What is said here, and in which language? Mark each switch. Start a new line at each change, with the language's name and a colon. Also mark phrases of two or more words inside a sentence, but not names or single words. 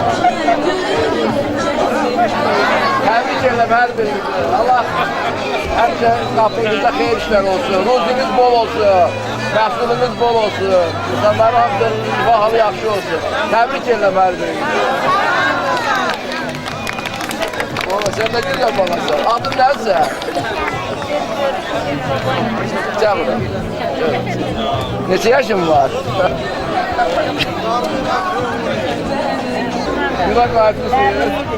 Azerbaijani: Təbrik edirəm hər birinizə. Allah həmişə qapınızda xeyir işlər olsun, ruzunuz bol olsun, məhsulunuz bol olsun, insanların hamısının halı yaxşı olsun. Təbrik edirəm hər birinizə.
Turkish: Sen de güzel balasın. Adın neyse? Gel buraya.
Azerbaijani: Neçə yaşın var? Güzel qayıtmışsınız.